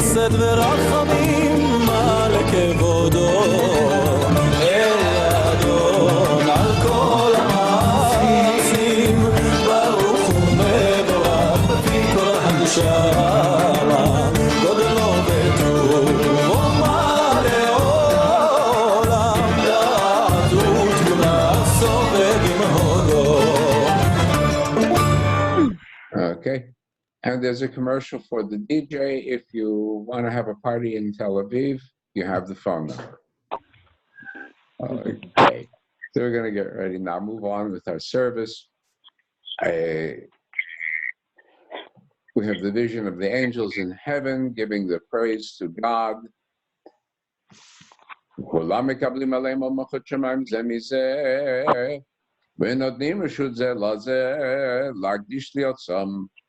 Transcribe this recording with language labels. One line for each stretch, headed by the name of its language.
Hebrew: ורחמים מלא כבודו אל אדון על כל המעשים ברוך ומבורך בפי כל הנשמה גודלו וטובו מלא עולם דעת ותבונה סובב עם הודו.
English: Okay. And there's a commercial for the DJ. If you want to have a party in Tel Aviv, you have the phone number. Okay. So we're going to get ready now. Move on with our service. We have the vision of the angels in heaven giving the praise to God.
Hebrew: Olam מקבלים עליהם על מלכות שמיים זה מזה, ונותנים רשות זה לזה, להקדיש לעצמם.